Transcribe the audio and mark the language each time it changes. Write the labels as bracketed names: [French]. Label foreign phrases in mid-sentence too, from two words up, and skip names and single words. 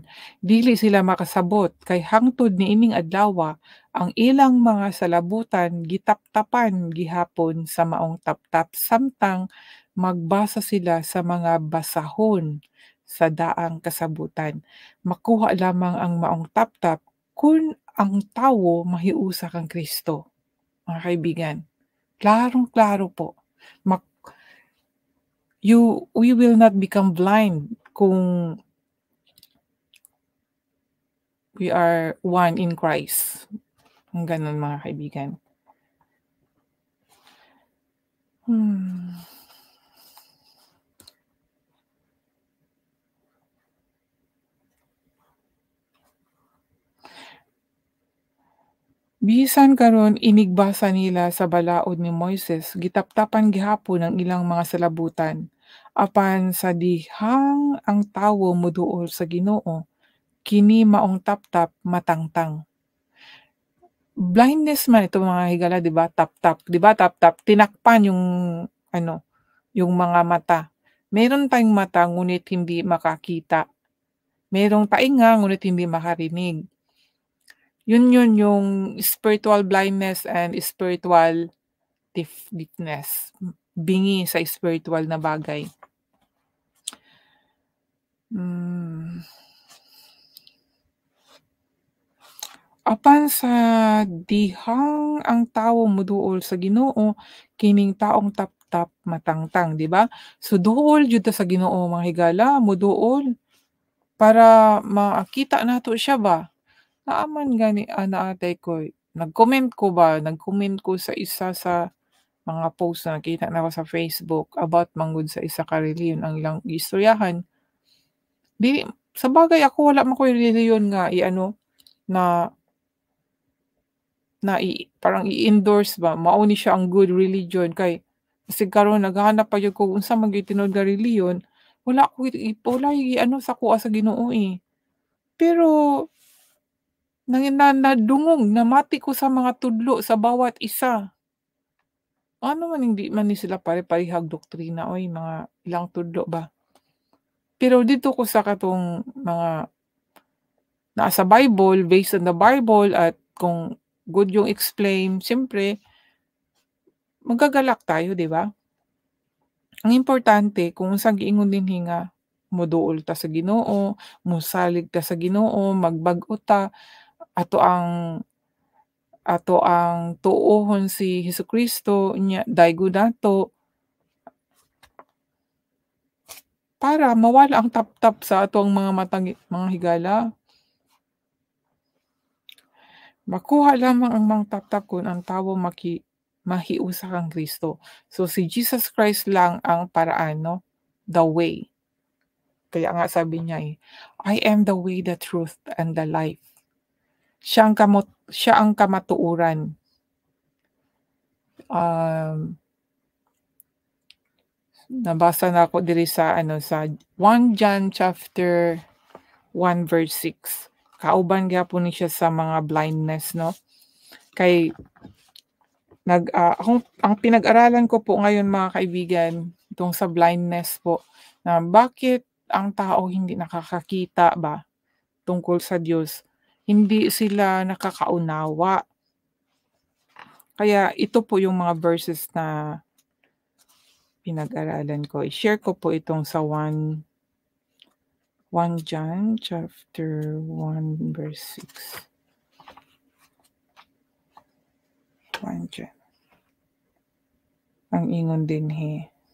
[Cebuano] Dili sila makasabot kay hangtod niining adlaw ang ilang mga salabutan gitaptapan gihapon sa maong taptap samtang magbasa sila sa mga basahon sa daang kasabutan. Makuha lamang ang maong taptap kung ang tawo mahiusa kang Kristo, [Filipino] mga kaibigan. [Cebuano] Klarong-klaro po. [English] Mak we will not become blind kung we are one in Christ. [Filipino] Ang gano'n mga kaibigan. Hmm. [Cebuano] Bisan karon inigbasa nila sa balaod ni Moises, gitaptapan gihapon ang ilang mga salabutan. Apan sa dihang ang tawo moduol sa Ginoo, kini maong taptap matangtang. [Filipino] Blindness man ito [Cebuano] mga higala [Filipino] 'di ba, taptap, 'di ba taptap tinakpan yung ano, yung mga mata. Meron tayong mata ngunit hindi makakita, merong tainga ngunit hindi makarinig. Yun yung [English] spiritual blindness and spiritual deafness, [Filipino] bingi sa spiritual na bagay. Hmm. [Cebuano] Apan sa dihang ang tawo moduol sa Ginoo, kining taong taptap matangtang, [Filipino] 'di ba? [Cebuano] So duol jud ta sa Ginoo mga higala, moduol para makita nato siya ba. Naaman gani ana atay koy nag-comment ko sa isa sa mga post na nakita nako sa Facebook about manggod sa isa ka relihiyon ang ilang istoryahan. Dili sabagay ako wala man koy relihiyon nga i-ano na parang i-endorse ba, mao ni siya ang [English] good religion [Cebuano] kay basig karon naghahanap pa jud ko unsa man gyud tinud nga relihiyon, wala i-ano sa kuha sa Ginoo, eh. Pero nadungog, namati ko sa mga tudlo sa bawat isa. Ano man hindi man ni sila pare-parehag doktrina oy, mga ilang tudlo ba. [Filipino] Pero dito ko sa [Cebuano] katong mga naa [Filipino] sa Bible, [English] based on the Bible [Filipino] at kung good yung explain, siyempre magagalak tayo, 'di ba? [Cebuano] Ang importante kung unsang giingon dinhi nga moduol ta sa Ginoo, mosalig ta sa Ginoo, magbag-o ta, ato ang tuohon si Hesukristo nya daygod nato para mawala ang taptap sa atong mga matang mga higala. Makuha lamang ang mga taptap kun ang tawo mahiusa kang Kristo. [Filipino] So si Jesus Christ lang ang paraan 'no, [English] the way. [Filipino] Kaya nga sabi niya, [English] eh, "I am the way, the truth, and the life." [Cebuano] Siya ang kamatuoran. Um, Nabasa na ako diri sa ano, sa 1 John chapter 1 verse 6. Kauban gyapon ni siya sa mga blindness [Filipino] 'no, kay ang pinag-aralan ko po ngayon mga kaibigan, itong sa blindness po, na bakit ang tao hindi nakakakita ba tungkol sa Diyos, hindi sila nakakaunawa. Kaya ito po yung mga verses na pinag-aralan ko. I-share ko po itong sa 1 John chapter 1 verse 6. 1 John. [Cebuano] Ang ingon dinhi.